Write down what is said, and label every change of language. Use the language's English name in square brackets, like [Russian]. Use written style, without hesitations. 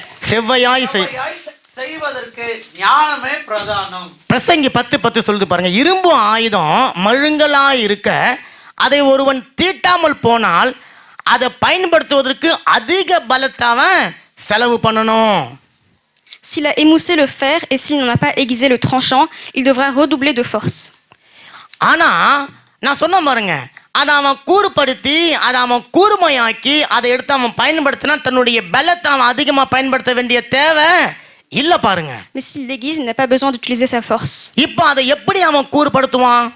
[Tamil] செவ்வையாய் செய்வதற்கு ஞானமே பிரதானம். பிரசங்கி 10:10 சொல்லுது பாருங்க. இரும்பு ஆயுதம் மழுங்கலாய் இருக்க அதை ஒருவன் தீட்டாமல் போனால் அதை பயன்படுத்துவதற்கு அதிக பலத்தாவன் செலவு பண்ணணும். [French] S'il a émoussé le fer et s'il n'en a pas aiguisé le tranchant, il devra redoubler de force. [Tamil] ஆனா நான் சொன்ன பாருங்க, அதை அவன் கூறுபடுத்தி அதை அவன் கூர்மையாக்கி அதை எடுத்து அவன் பயன்படுத்தினா தன்னுடைய பலத்தை அவன் அதிகமா பயன்படுத்த வேண்டிய தேவை இல்ல பாருங்க. [French] Mais s'il l'aiguise, il n'a pas besoin d'utiliser sa force. [Tamil] இப்போ அதை எப்படி அவன் கூறுபடுத்துவான்?